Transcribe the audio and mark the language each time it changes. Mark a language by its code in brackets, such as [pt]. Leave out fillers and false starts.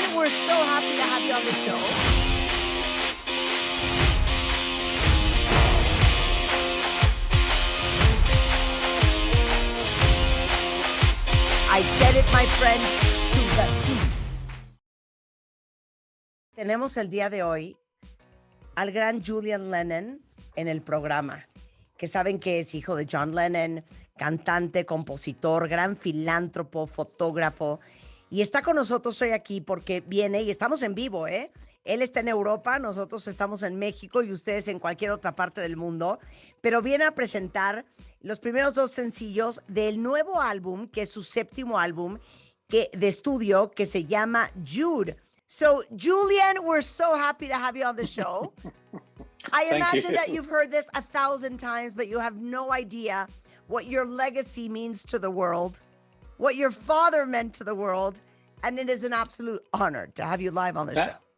[en] so happy to have you on the show. I said it, my friend, to the T. [es] Tenemos el día de hoy al gran Julian Lennon en el programa, que saben que es hijo de John Lennon, cantante, compositor, gran filántropo, fotógrafo, y está con nosotros hoy aquí porque viene, y estamos en vivo, ¿eh? Él está en Europa, nosotros estamos en México y ustedes en cualquier otra parte del mundo, pero viene a presentar los primeros dos sencillos del nuevo álbum, que es su séptimo álbum de estudio, que se llama Jude. [en] So, Julian, we're so happy to have you on the show. I imagine that you've heard this 1,000 times, but you have no idea what your legacy means to the world, what your father meant to the world, and it is an absolute honor to have you live on the show.